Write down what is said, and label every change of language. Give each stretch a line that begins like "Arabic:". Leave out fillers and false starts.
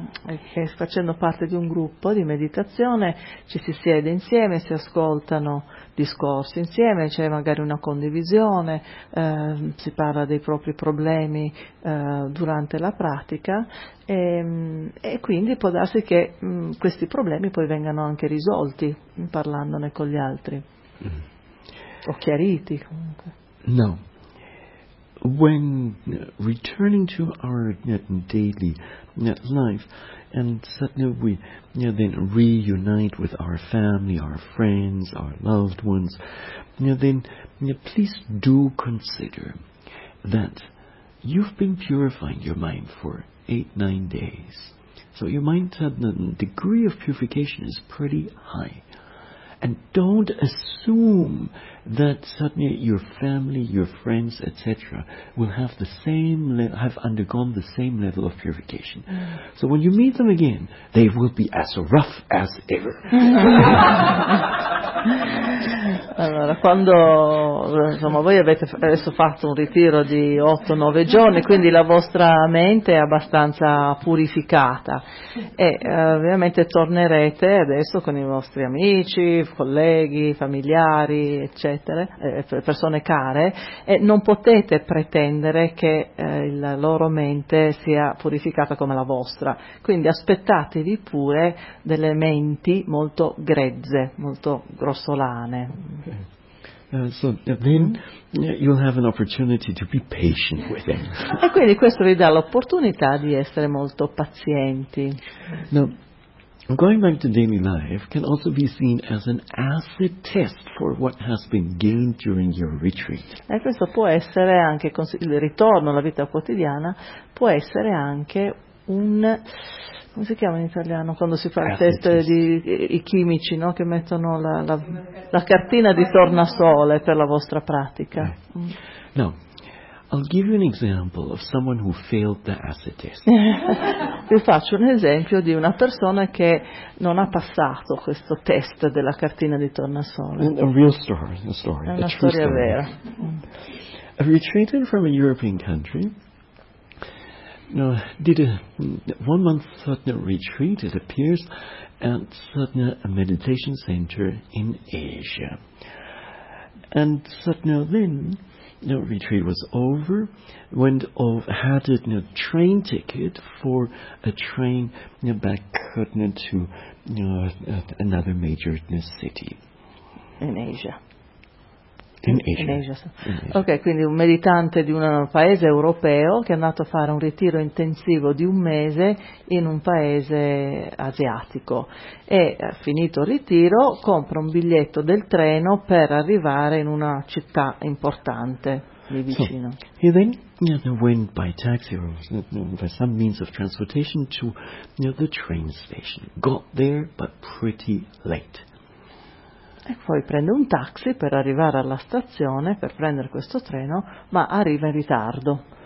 Italian: E facendo parte di un gruppo di meditazione ci si siede insieme, si ascoltano discorsi insieme, c'è magari una condivisione, si parla dei propri problemi durante la pratica, e quindi può darsi che questi problemi poi vengano anche risolti parlandone con gli altri o chiariti comunque. No.
English: When returning to our daily life, and suddenly we then reunite with our family, our friends, our loved ones, then please do consider that you've been purifying your mind for 8-9 days. So your mind, the degree of purification is pretty high. And don't assume that suddenly your family, your friends, etc., will have undergone the same level of purification. So when you meet them again, they will be as rough as ever.
Italian: Allora, quando insomma voi avete adesso fatto un ritiro di 8-9 giorni, quindi la vostra mente è abbastanza purificata, e ovviamente tornerete adesso con i vostri amici, colleghi, familiari, eccetera, persone care, e non potete pretendere che la loro mente sia purificata come la vostra, quindi aspettatevi pure delle menti molto grezze, molto grossolane.
English: You'll have an opportunity to be patient with them.
Italian: E quindi questo vi dà l'opportunità di essere molto pazienti. No,
English: Going back to daily life can also be seen as an acid test for what has been gained during your retreat.
Italian: E questo può essere anche il ritorno alla vita quotidiana può essere anche un come si chiama in italiano quando si fa il test di i chimici, no, che mettono la cartina di tornasole per la vostra pratica. Mm. No.
English: I'll give you an example of someone who failed the acid test.
Italian: Vi faccio un esempio di una persona che non ha passato questo test della cartina di tornasole.
English: A real story, a story.
Italian: È una storia vera.
English: A retreatant from a European country did a 1 month sadhana retreat, it appears, at sadhana meditation center in Asia. And sadhana then. No, retreat was over. Went off, had a train ticket for a train back to another major city. In Asia.
Italian: Ok, quindi un meditante di un paese europeo che è andato a fare un ritiro intensivo di un mese in un paese asiatico e finito il ritiro compra un biglietto del treno per arrivare in una città importante lì vicino.
English: So, he then went by taxi or by some means of transportation to the train station. Got there but pretty late.
Italian: E poi prende un taxi per arrivare alla stazione per prendere questo treno, ma arriva in ritardo.